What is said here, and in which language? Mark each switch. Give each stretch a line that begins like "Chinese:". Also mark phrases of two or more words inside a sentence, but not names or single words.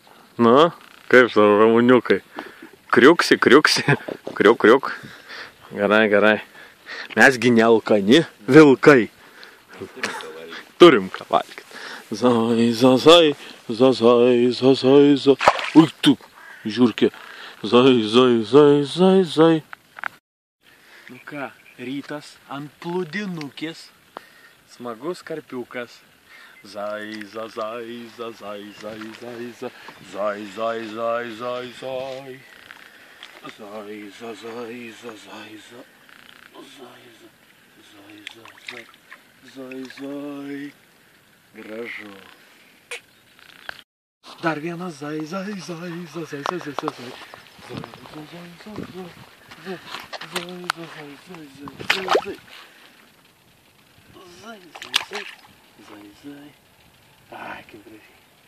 Lithuanian: Nu, kaip tavo ramuniukai? Kriuksi, kriuksi, kriuk, kriuk. Gerai, gerai. Mesgi nealkani vilkai. Turim ką valgyti. Zai, zai, zai, zai, zai. Ui, tu, žiūrkė. Zai, zai, zai, zai, zai. Nu ką, rytas ant plūdinukės. Smagus karpiukas. Zai, zai, zai, zai, zai, zai, zai, zai, zai, zai, zai, zai. Zai, zai, zai, zai, zai, zai. Zai, zai, zai, zai, zai. Gražu. Dar vienas zai, zai, zai, zai, zai, zai, zai, zai. Zai, zai, zai, zai, zai. Zai, zai, zai, zai, zai. Zai, zai, zai. Zai, zai.
Portuguese: Ai, que gracinha.